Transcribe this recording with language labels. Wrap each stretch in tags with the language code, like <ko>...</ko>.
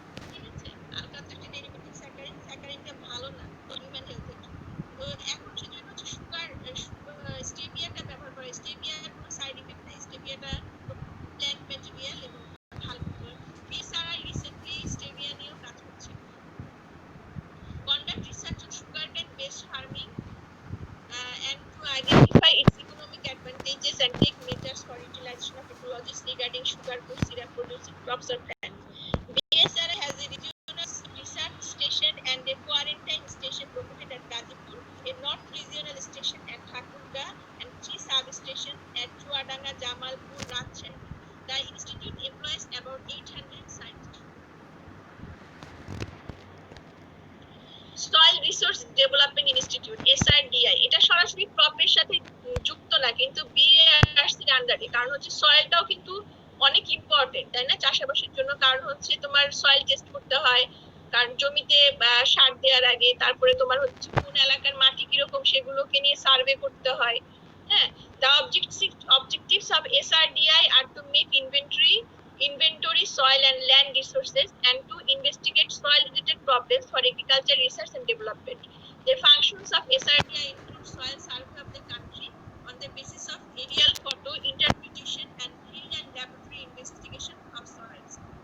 <bn>ঠিক আছে, আলকাত্রার একটা ডেরিভেটিভ স্যাকারিন। স্যাকারিনটা ভালো না হিউম্যান হেলথের জন্য। তো এখন সেজন্য হচ্ছে স্টেভিয়াটা ব্যবহার করে। স্টেভিয়ার কোনো সাইড ইফেক্ট নাই, স্টেভিয়াটা প্ল্যান্ট ম্যাটেরিয়াল এবং ভালো। বিএসআরআই রিসেন্টলি স্টেভিয়া নিয়েও কাজ করছে।</bn> <en>Conduct research on sugarcane based farming and to identify its economic advantages and take measures for utilization of technologies regarding sugar, food, syrup producing crops or plants. BSRI has a regional research station and a quarantine station located at Gazipur, a north regional station at Thakurga, and 3 substations at Chuadanga, Jamalpur, Rajshahi. The institute employs about 800 scientists.</en> <bn>Soil resource development institute SRDI, এটা সরাসরি ক্রপের সাথে যুক্ত না, কিন্তু বিএআরসির আন্ডারে। কারণ হচ্ছে সয়েলটাও কিন্তু অনেক ইম্পর্টেন্ট, তাই না, চাষাবাসের জন্য। কারণ হচ্ছে তোমার সয়েল টেস্ট করতে হয়, কারণ জমিতে সার দেওয়ার আগে, তারপরে তোমার হচ্ছে কোন এলাকার মাটি কিরকম সেগুলোকে নিয়ে সার্ভে করতে হয়।</bn> <en>হ্যাঁ, the objectives of SRDI are to make inventory soil and land resources and to investigate soil related problems for agriculture research and development. The functions of SRDI include soil survey of the country on the basis of aerial photo interpretation and field and laboratory investigation of soils.</en>